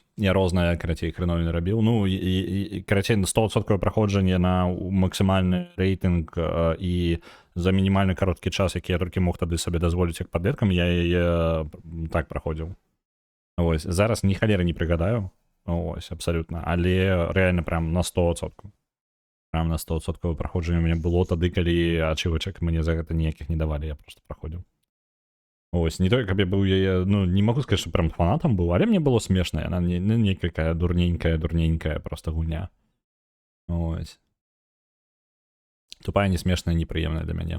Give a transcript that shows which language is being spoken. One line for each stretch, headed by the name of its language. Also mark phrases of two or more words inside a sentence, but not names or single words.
Belarusian: Я рознае, карацей, хреновіны рабіў. Ну, і карацей, 100% праходжанне на максімальны рэйтынг і за мінімальны кароткі час, які я толькі мог тады сабе дазволіць як падлеткам, я яе так праходзіў.
Ukrainian: Ось.
Belarusian: Зараз ні халеры не прыгадаю.
Ukrainian: Ось, абсолютно. Але реально прям на 100%.
Belarusian: Прям на 100% праходжання у мяне было тады, калі ачывачак мне за гэта ніякіх не давалі, я просто праходзіў. Ось, не то, каб я быў яе, ну, не могу сказаць, што прям фанатам быў, але мне было смешна, яна некая дурненькая просто гульня.
Ukrainian: Ось.
Belarusian: Тупая, не смешная, непрыемная для мяне.